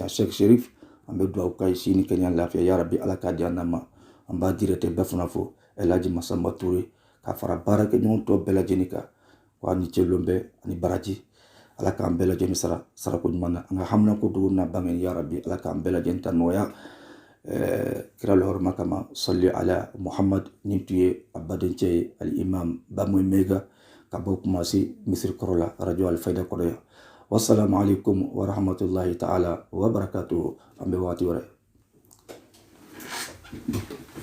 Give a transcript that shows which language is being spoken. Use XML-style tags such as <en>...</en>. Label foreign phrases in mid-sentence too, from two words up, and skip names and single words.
<bm>a sheikh sherif an bɛ dugawu k'a ye sini kɛnɛya lafiya</bm> <ar>يا ربي</ar> <bm>ala k'a di an ma an b'a directeur bɛɛ fana fo Elhaji Masamba Ture k'a fara baarakɛɲɔgɔn tɔ bɛɛ lajɛlen kan ko ani cɛlon bɛɛ ani baraji ala k'an bɛɛ lajɛlen sara sarako ɲuman na an ka hamina ko dogo n'a bange</bm> <ar>يا ربي</ar> <bm>ala k'an bɛɛ lajɛlen ta nɔgɔya kira lahɔrɔma kama</bm> <ar>صل على محمد</ar> <bm>nin tun ye a badencɛ ye al-imam Bamoy Mega ka bɔ Kumasi Misiri kɔrɔ la radio Alfayda kɔrɔ yan.</bm> <ar>والسلام عليكم ورحمة الله تعالى وبركاته.</ar> <bm>An bɛ waati wɛrɛ.</bm>